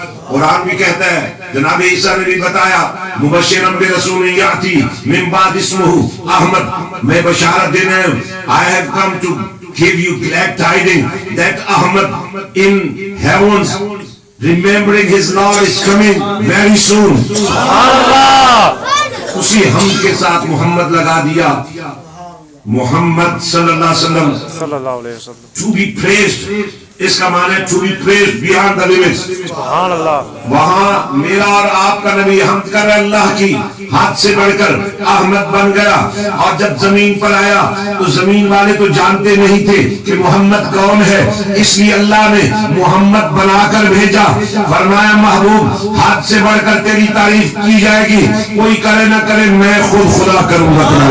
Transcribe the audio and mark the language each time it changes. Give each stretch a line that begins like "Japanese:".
Urdu: قرآن بھی کہتا ہے, جناب عیسیٰ نے بھی بتایا,
Arabic: مبشرا برسول یاتی من بعد اسمہ احمد,
Urdu: میں بشارت دینا ہے,
English: I have come to give you glad tidings that Ahmad in heavens, remembering his Lord, is coming very soon.
Urdu: سبحان اللہ. اسی ہم کے ساتھ محمد لگا دیا. محمد صلی اللہ علیہ وسلم صلی اللہ علیہ وسلم.
English: to be praised,
Urdu: اس کا معنی ہے
English: to be praised beyond the limits.
Urdu: سبحان اللہ. وہاں میرا اور آپ کا نبی حمد کر رہا اللہ کی, حد سے بڑھ کر احمد بن گیا. اور جب زمین پر آیا تو زمین والے تو جانتے نہیں تھے کہ محمد کون ہے, اس لیے اللہ نے محمد بنا کر بھیجا. فرمایا محبوب حد سے بڑھ کر تیری تعریف کی جائے گی, کوئی کرے نہ کرے میں خود خدا کروں گا.